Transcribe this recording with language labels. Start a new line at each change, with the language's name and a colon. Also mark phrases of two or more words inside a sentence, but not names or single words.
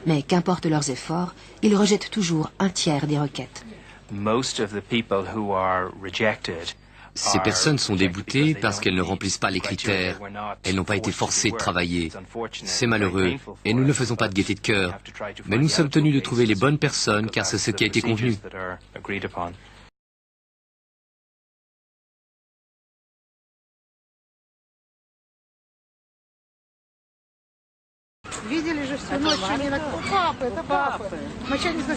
French: Mais qu'importe leurs efforts, ils rejettent toujours un tiers des requêtes. Ces personnes sont déboutées parce qu'elles ne remplissent pas les critères. Elles n'ont pas été forcées de travailler. C'est malheureux, et nous ne faisons pas de gaieté de cœur. Mais nous sommes tenus de trouver les bonnes personnes, car c'est ce qui a été convenu.
Russian: Видели же всю ночь, что не на... Папа, это папа. Мы что, не...